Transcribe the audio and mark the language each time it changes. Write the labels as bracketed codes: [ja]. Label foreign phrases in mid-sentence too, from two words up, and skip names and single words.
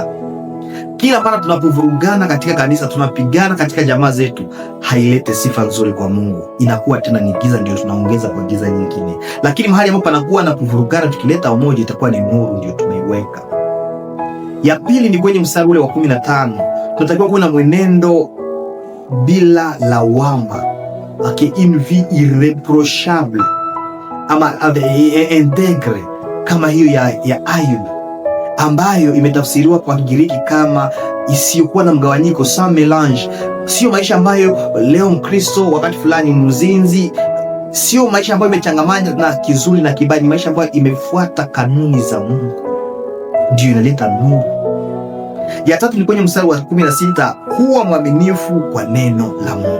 [sw] Kila mara tunapovurugana katika kanisa, tunapigana katika jamaa zetu, hailete sifa nzuri kwa Mungu. Inakuwa tena ni giza, ndio tunaongeza kwa giza nyingine. Lakini mahali ambapo panakuwa na kuvurugana, tukileta umoja, itakuwa ni nuru, ndio tumeiweka. Ya pili ni kwenye mstari ule wa 15. Tunatakiwa kuwa na mwenendo bila lawama, [fr] une vie irreprochable, [sw] ama integre, kama hiyo ya Ayubu, ambayo imetafsiriwa kwa Kigiriki kama isiyokuwa na mgawanyiko, [fr] sans mélange. [sw] Sio maisha ambayo leo Mkristo wakati fulani mzinzi, sio maisha ambayo imechangamana na kizuri na kibaya, ni maisha ambayo imefuata kanuni za Mungu, ndio inaleta nuru. Ya tatu ni kwenye mstari wa 16, kuwa mwaminifu kwa neno la Mungu.